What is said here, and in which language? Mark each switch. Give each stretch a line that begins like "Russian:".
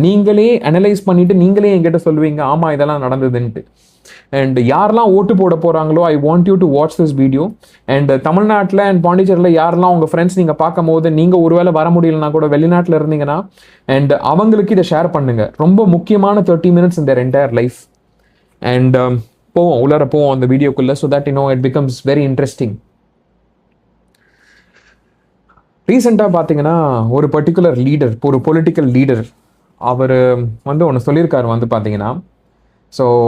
Tamil: நீங்களே அனலைஸ் பண்ணிவிட்டு நீங்களே என்கிட்ட சொல்லுவீங்க, ஆமாம் இதெல்லாம் நடந்ததுன்ட்டு.
English: and
Tamil: யாரெல்லாம் ஓட்டு போட போகிறாங்களோ
English: I want you to watch this video.
Tamil: And தமிழ்நாட்டில் அண்ட் பாண்டிச்சேரியில் யாரெல்லாம் உங்கள் ஃப்ரெண்ட்ஸ் நீங்கள் பார்க்கும் போது நீங்கள் ஒருவேளை வர முடியலன்னா கூட வெளிநாட்டில் இருந்தீங்கன்னா, அண்ட் அவங்களுக்கு இதை ஷேர் பண்ணுங்கள். ரொம்ப முக்கியமான
English: 30 minutes in their entire life. And
Tamil: உள்ளார போவோம் அந்த வீடியோக்குள்ளே,
English: So that it becomes very interesting.
Tamil: ரீசெண்டாக பார்த்தீங்கன்னா ஒரு பர்டிகுலர் லீடர், ஒரு பொலிட்டிக்கல் லீடர், அவர் ஒன்று சொல்லியிருக்காரு பார்த்தீங்கன்னா. ஸோ